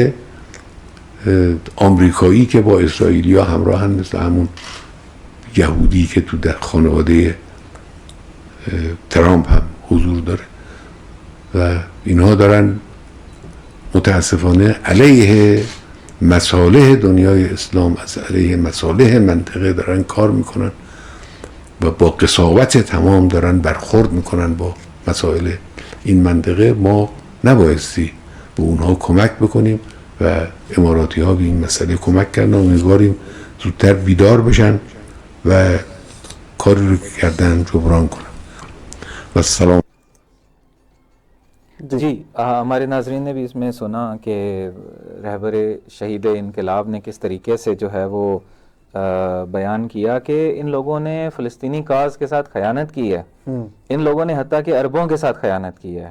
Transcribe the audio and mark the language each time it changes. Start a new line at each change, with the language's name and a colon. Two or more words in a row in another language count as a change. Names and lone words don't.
Persian: آمریکایی که با اسرائیلی ها همراهن، مثل همون یهودی که تو در خانواده ترامپ هم حضور داره و اینها دارن متاسفانه علیه مصالح دنیای اسلام، از علیه مصالح منطقه دارن کار میکنن و با قساوت تمام دارن برخورد میکنن با مسائل این منطقه. ما نبایستی به اونها کمک بکنیم و اماراتی ها به این مسئله کمک کردن. امیدواریم زودتر بیدار بشن و کاری رو کردن جبران کنن. و سلام.
Urdu: جی ہمارے ناظرین نے بھی اس میں سنا کہ رہبر شہید انقلاب نے کس طریقے سے جو ہے وہ بیان کیا کہ ان لوگوں نے فلسطینی کاز کے ساتھ خیانت کی ہے، ان لوگوں نے حتیٰ کہ عربوں کے ساتھ خیانت کی ہے.